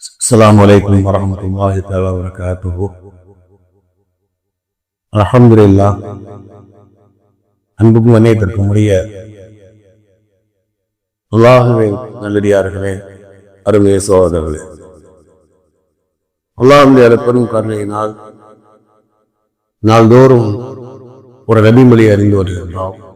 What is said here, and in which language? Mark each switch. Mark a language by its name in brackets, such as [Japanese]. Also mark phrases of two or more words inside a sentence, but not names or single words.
[Arabic] السلام عليكم ورحمة الله تعالى وبركاته. الحمد لله. [Tamil] அன்புக்கும் வணக்கத்திற்கும் உரிய அல்லாஹ்வின் நல்லடியார்களே, அருமை சகோதரர்களே, அல்லாஹ்வுடைய பெரும் கருணையினால் நாள்தோறும் ஒரு நபிமொழி அறிந்து வருகின்றோம்.